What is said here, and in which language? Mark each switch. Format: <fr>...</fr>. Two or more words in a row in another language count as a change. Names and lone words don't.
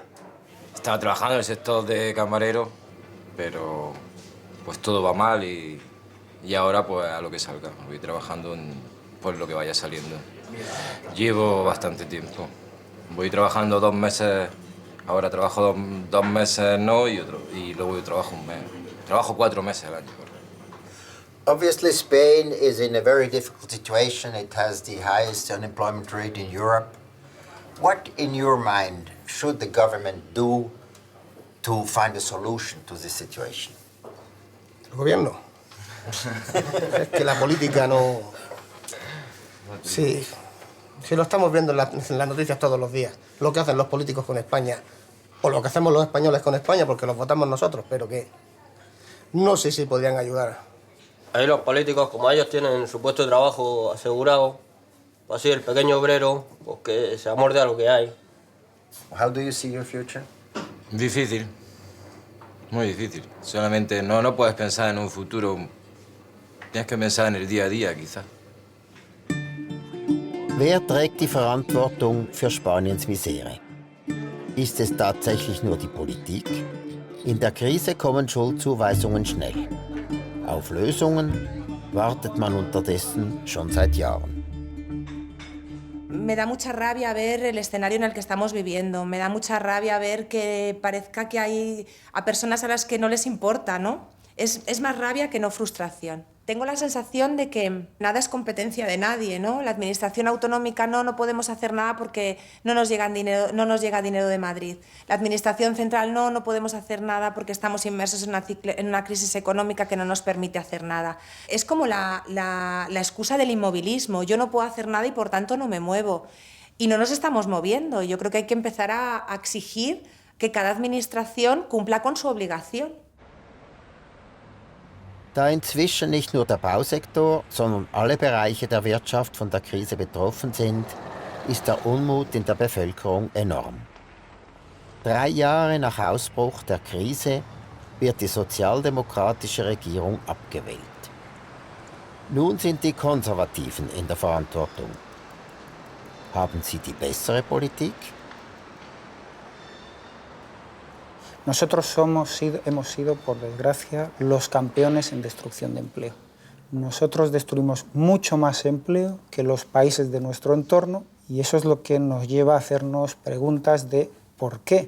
<es>Estaba trabajando en el sector de camarero, pero pues todo va mal y ahora pues a lo que salga. Voy trabajando por lo que vaya saliendo. Llevo bastante tiempo. Voy trabajando 2 meses, ahora trabajo 2 meses y luego yo trabajo un mes. Trabajo 4 meses al año.</es> <en>Obviously, Spain is in a very difficult situation. It has the highest unemployment rate in Europe. What, in your mind, should the government do to find a solution to this situation?</en> <es>¿El gobierno? Es que la política no... Sí, lo estamos viendo en las noticias todos los días. Lo que hacen los políticos con España, o lo que hacemos los españoles con España, porque los votamos nosotros, pero que no sé si podrían ayudar. Ahí los políticos, como ellos tienen su puesto de trabajo asegurado, pues así el pequeño obrero, pues que se amorde a lo que hay. How do you see your future? Difícil. Muy difícil. Solamente no puedes pensar en un futuro. Tienes que pensar en el día a día, quizás.</es> <de>Wer trägt die Verantwortung für Spaniens Misere? Ist es tatsächlich nur die Politik? In der Krise kommen Schuldzuweisungen schnell. Auf Lösungen wartet man unterdessen schon seit Jahren.</de> <es>Me da mucha rabia ver el escenario en el que estamos viviendo, me da mucha rabia ver que parezca que hay a personas a las que no les importa, ¿no? Es más rabia que no frustración. Tengo la sensación de que nada es competencia de nadie, ¿no? La administración autonómica no podemos hacer nada porque no nos llega dinero de Madrid. La administración central no podemos hacer nada porque estamos inmersos en una crisis económica que no nos permite hacer nada. Es como la excusa del inmovilismo. Yo no puedo hacer nada y por tanto no me muevo. Y no nos estamos moviendo. Yo creo que hay que empezar a exigir que cada administración cumpla con su obligación.</es> <de>Da inzwischen nicht nur der Bausektor, sondern alle Bereiche der Wirtschaft von der Krise betroffen sind, ist der Unmut in der Bevölkerung enorm. 3 Jahre nach Ausbruch der Krise wird die sozialdemokratische Regierung abgewählt. Nun sind die Konservativen in der Verantwortung. Haben sie die bessere Politik?</de> <es>Nosotros hemos sido, por desgracia, los campeones en destrucción de empleo. Nosotros destruimos mucho más empleo que los países de nuestro entorno y eso es lo que nos lleva a hacernos preguntas de ¿por qué?</es>